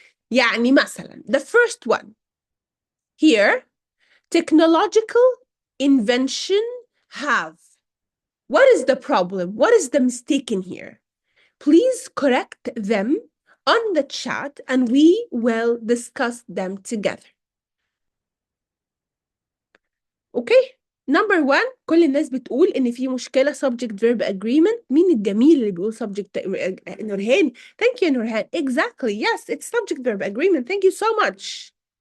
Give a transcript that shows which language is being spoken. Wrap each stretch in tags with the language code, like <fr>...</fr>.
<ar>يعني مثلا</ar> <en>the first one here, technological invention have. What is the problem? What is the mistake in here? Please correct them on the chat and we will discuss them together. Okay?</en> <ar>Number 1 كل الناس بتقول إن في مشكلة subject verb agreement. مين الجميل اللي بيقول subject نورهان.</ar> <en>Thank you نورهان. Exactly. Yes, it's subject verb agreement. Thank you so much.</en>